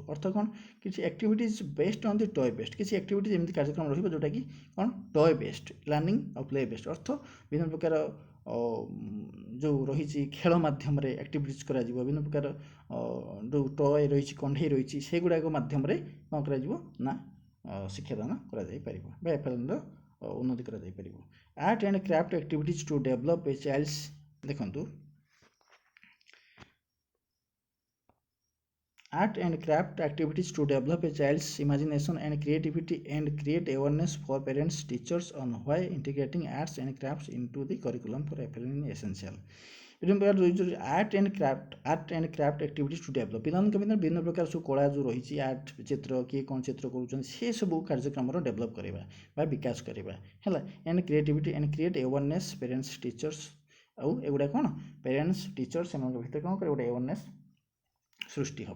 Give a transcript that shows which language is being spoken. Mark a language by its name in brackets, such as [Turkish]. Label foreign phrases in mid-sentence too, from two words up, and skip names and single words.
[Odia] ଅର୍ଥ କ'ଣ କିଛି [English] activities based on the toy based, [Odia] କିଛି ଆକ୍ଟିଭିଟିଜ୍ ଏମିତି କାର୍ଯ୍ୟକ୍ରମ ରହିବ ଯେଉଁଟାକି କ'ଣ [English] toy based learning [Odia] ଆଉ [English] play based, [Odia] ଅର୍ଥ ବିଭିନ୍ନ ପ୍ରକାର ଯେଉଁ ରହିଛି ଖେଳ ମାଧ୍ୟମରେ ଆକ୍ଟିଭିଟିଜ୍ କରାଯିବ, ବିଭିନ୍ନ ପ୍ରକାର ଯେଉଁ ଟୟ ରହିଛି କଣ୍ଢେଇ ରହିଛି ସେଗୁଡ଼ାକ ମାଧ୍ୟମରେ କ'ଣ କରାଯିବ ନା ଶିକ୍ଷାଦାନ କରାଯାଇପାରିବ ବା ଏଫ୍ଏଲ୍ଏନ୍ର ଉନ୍ନତି କରାଯାଇପାରିବ। [English] art and craft activities to develop a child's, ଦେଖନ୍ତୁ art and craft activities to develop a child's imagination and creativity and create awareness for parents, teachers on why integrating arts and crafts into the curriculum for FLN is essential। art and craft activities to develop [Odia] पिलाମାନଙ୍କ ଭିତରେ ବିଭିନ୍ନ ପ୍ରକାର ସବୁ କଳା ଯେଉଁ ରହିଛି ଆର୍ଟ ଚିତ୍ର କିଏ କ'ଣ ଚିତ୍ର କରୁଛନ୍ତି ସେସବୁ କାର୍ଯ୍ୟକ୍ରମର ଡେଭଲପ୍ କରିବା ବା ବିକାଶ କରିବା ହେଲା। [English] and creativity and create awareness parents teachers, [Odia] ଆଉ ଏଗୁଡ଼ା କ'ଣ [English] parents teachers [Odia] ସେମାନଙ୍କ ଭିତରେ କ'ଣ କରିବ ଗୋଟେ ଆୱାରନେସ୍ ସୃଷ୍ଟି ହେବ।